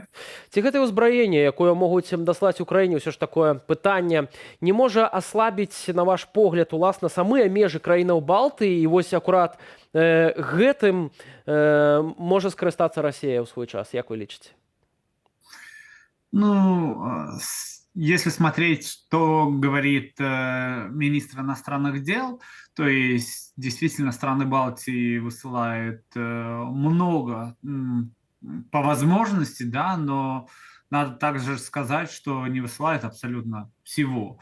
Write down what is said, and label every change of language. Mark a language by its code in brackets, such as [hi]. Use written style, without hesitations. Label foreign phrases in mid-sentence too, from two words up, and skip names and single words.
[be] Ці гэтае ўзбраенне, якое могуць даслаць Украіне, ўсё ж такое пытанне, не можа аслабіць, на ваш погляд, уласна самыя межы краінаў Балтыі, і вось акурат гэтым можа скарыстацца Расія ў свой час, як вы лічыце? [ru] Ну, если смотреть, что говорит министр иностранных дел, то есть действительно страны Балтии высылают много по возможности, да, но надо также сказать, что не высылают абсолютно всего.